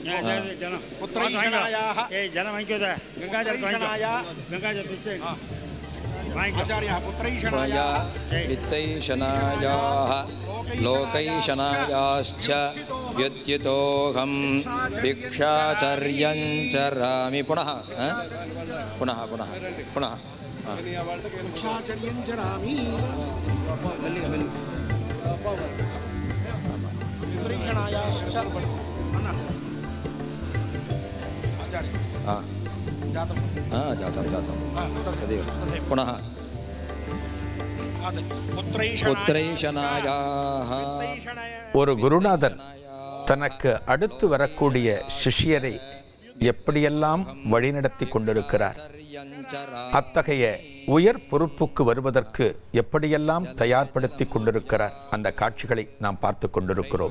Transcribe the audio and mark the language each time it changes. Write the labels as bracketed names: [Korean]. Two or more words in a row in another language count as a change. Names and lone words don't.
[Sanskrit] लोकैषणायाश्च यत्यतोहं भिक्षाच्चर्यं चरामि. पुनः पुनः पुनः पुनः जातं तदेव. पुनः [Tamil] ஒரு குருநாதர் தனக்கு அடுத்து வரக்கூடிய சிஷ்யரை எப்படியெல்லாம் வழிநடத்தி கொண்டிருக்கிறார், அத்தகைய உயர் பொறுப்புக்கு வருவதற்கு எப்படியெல்லாம் தயார்படுத்தி கொண்டிருக்கிறார், அந்த காட்சிகளை நாம் பார்த்து கொண்டிருக்கிறோம்.